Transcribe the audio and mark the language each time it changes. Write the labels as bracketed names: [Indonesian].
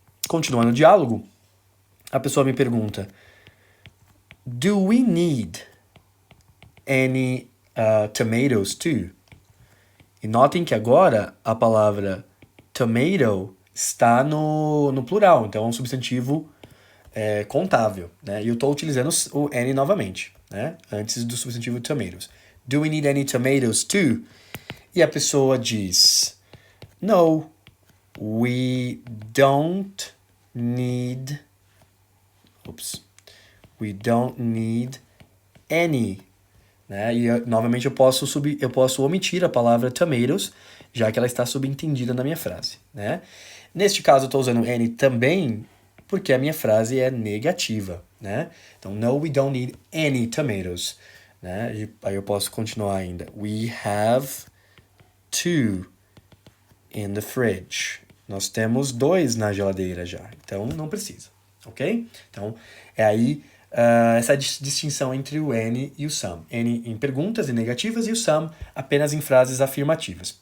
[Portuguese] Continuando o diálogo, a pessoa me pergunta: [English] Do we need any tomatoes too? [Portuguese] E notem que agora a palavra tomato está no plural, então é um substantivo contável, né? E eu estou utilizando o any novamente, né? Antes do substantivo tomatoes. [English] Do we need any tomatoes too? [Portuguese] E a pessoa diz: [English] No, we don't need... We don't need any. Né? [Portuguese] E novamente eu posso omitir a palavra tomatoes, já que ela está subentendida na minha frase, né? Neste caso eu estou usando any também porque a minha frase é negativa, né? [English] Então, no, we don't need any tomatoes, né? [Portuguese] E aí eu posso continuar ainda. [English] We have 2 in the fridge. [Portuguese] Nós temos 2 na geladeira já, então não precisa, ok? Então, é aí essa distinção entre o any e o some. Any em perguntas e negativas e o some apenas em frases afirmativas.